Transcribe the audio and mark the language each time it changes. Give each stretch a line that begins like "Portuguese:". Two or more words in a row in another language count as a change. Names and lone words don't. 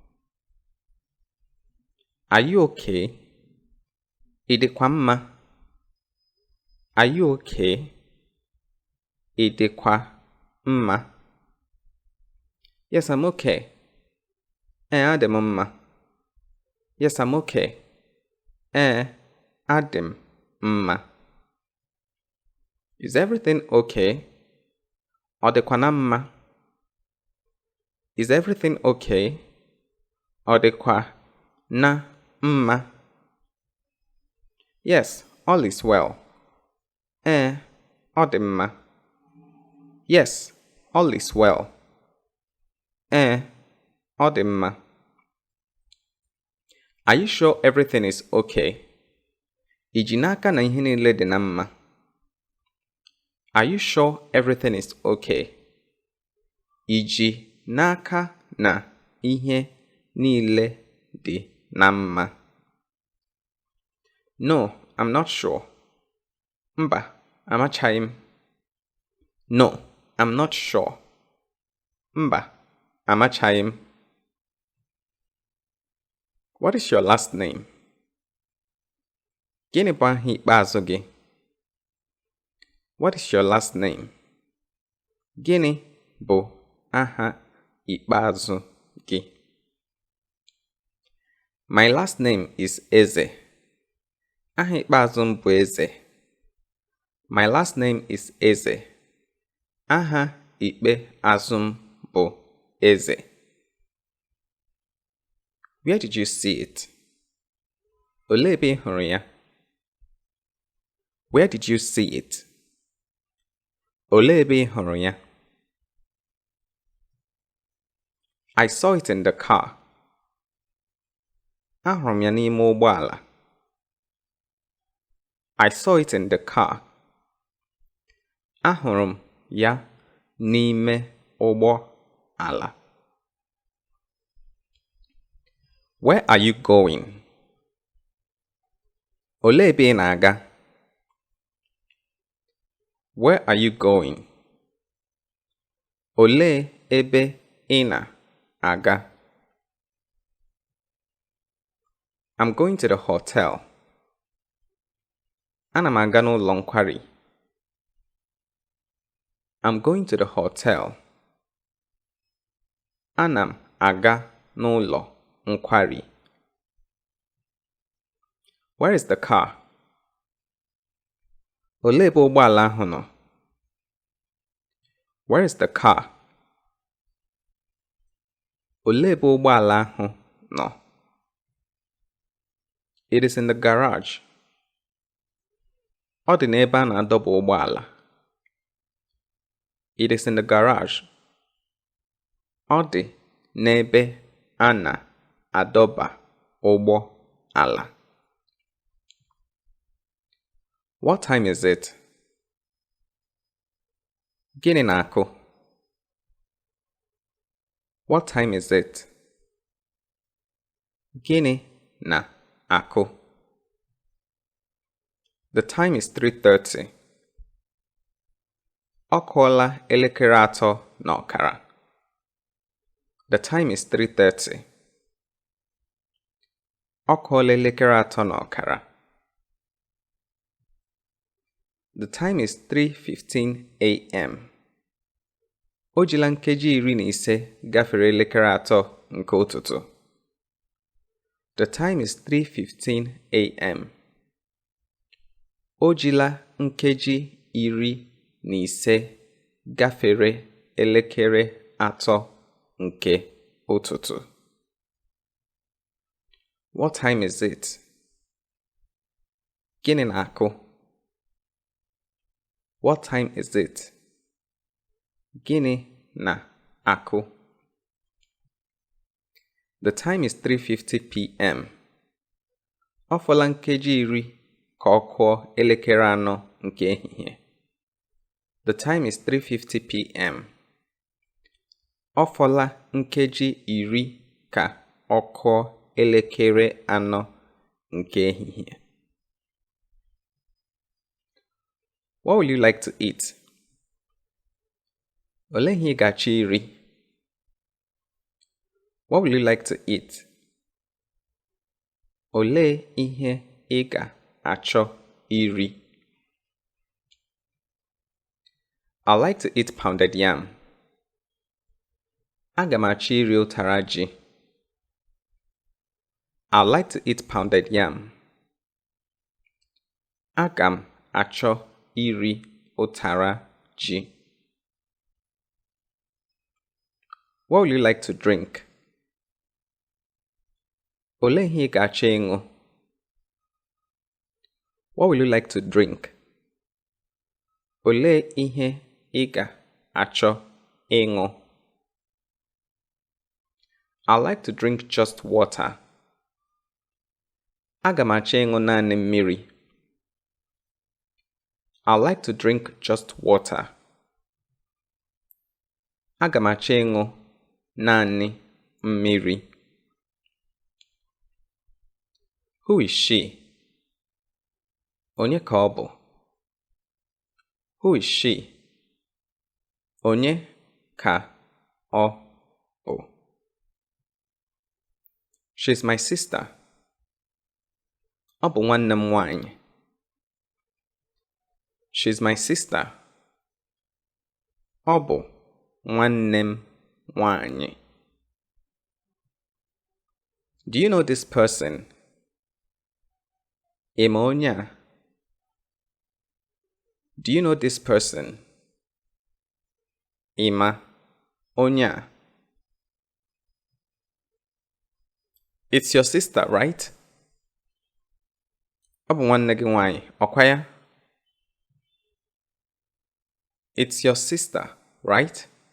English: Are you okay?
Igbo: Ị dịkwa mma?
English: Are you okay?
Igbo: Ị dịkwa mma?
English: Yes, I'm okay.
Igbo: Adị m mma.
English: Yes, I'm okay.
Igbo: Adị m mma.
English: Is everything okay?
Igbo: Ọ dịkwa na mma?
English: Is everything okay?
Igbo: Ọ dịkwa na mma?
English: Yes, all is well.
Igbo: Ọ dị mma.
English: Yes, all is well.
Igbo: Ọ dị mma.
English: Are you sure everything is okay?
Igbo: Ị ji n'aka na ihe niile dị na mma?
English: Are you sure everything is okay?
Igbo: Ị ji n'aka na ihe niile dị na mma.
English: No, I'm not sure.
Igbo: Mba, amachaghị m.
English: No, I'm not sure.
Igbo: Mba, amachaghị m.
English: What is your last name?
Igbo: Gịnị bụ aha ikpeazụ gị?
English: What is your last name?
Igbo: Gịnị bụ aha ikpeazụ gị?
English: My last name is Eze.
Igbo: Aha ikpeazụ m bụ Eze.
English: My last name is Eze.
Igbo: Aha ikpeazụ m bụ Eze.
English: Where did you see it?
Igbo: Olee ebe ị hụrụ ya?
English: Where did you see it?
Igbo: Olee ebe ị hụrụ ya?
English: I saw it in the car.
Igbo: Ahụrụ m ya n'ime ụgbọala.
English: I saw it in the car.
Igbo: Ahụrụ m ya n'ime ụgbọala.
English: Where are you going?
Igbo: Olee ebe ị na-aga?
English: Where are you going?
Igbo: Olee ebe ị na-aga?
English: I'm going to the hotel.
Igbo: Ana m aga n'ụlọ nkwari.
English: I'm going to the hotel.
Igbo: Ana m aga n'ụlọ nkwari.
English: Where is the car?
Igbo: Olee ebe ụgbọala ahụ nọ?
English: Where is the car?
Igbo: Olee ebe ụgbọala ahụ nọ?
English: It is in the garage.
Igbo: Ọ dị n'ebe a na-adọba ụgbọala.
English: It is in the garage.
Igbo: Ọ dị n'ebe a na-adọba ụgbọala.
English: What time is it?
Igbo: Gịnị na-akụ?
English: What time is it?
Igbo: Gịnị na-akụ?
English: The time is 3:30.
Igbo: Ọ kụọla elekere 3:15.
English: The time is 3:30.
Igbo: Ọ kụọla elekere 3:15.
English: The time is 3:15 a.m.
Igbo: O jila nkeji 15 gafere elekere 3 nke ụtụtụ.
English: The time is 3:15 a.m.
Igbo: O jila nkeji 15 gafere elekere 3 nke ụtụtụ.
English: What time is it?
Igbo: Gịnị na-akụ?
English: What time is it?
Igbo: Gịnị na-akụ?
English: The time is 3:50 p.m.
Igbo: Ọ fọla nkeji 10 ka ọ kụọ elekere 4 nke ehihie.
English: The time is 3:50 p.m.
Igbo: Ọ fọla nkeji 10 ka ọ kụọ elekere 4 nke ehihie.
English: What will you like to eat?
Igbo: Olee ihe ị ga-achọ iri?
English: What will you like to eat?
Igbo: Olee ihe ị ga-achọ iri?
English: I like to eat pounded yam.
Igbo: Aga m achọ iri ụtara ji.
English: I like to eat pounded yam.
Igbo: Aga m achọ iri ụtara ji.
English: What will you like to drink?
Igbo: Olee ihe ị ga-achọ ịṅụ?
English: What will you like to drink?
Igbo: Olee ihe ị ga-achọ ịṅụ?
English: I like to drink just water.
Igbo: Aga m achọ ịṅụ naanị mmiri.
English: I like to drink just water.
Igbo: Aga m achọ ịṅụ naanị mmiri.
English: Who is she?
Igbo: Onye ka ọ bụ?
English: Who is she?
Igbo: Onye ka ọ bụ?
English: She's my sister.
Igbo: Ọ bụ nwanne m nwanyị.
English: She's my sister.
Igbo: Ọ bụ nwanne m nwanyị.
English: Do you know this person?
Igbo: Ị ma onye a?
English: Do you know this person?
Igbo: Ị ma onye a?
English: It's your sister, right?
Igbo: Ọ bụ nwanne gị nwanyị, ọkwa ya?
English: It's your sister, right?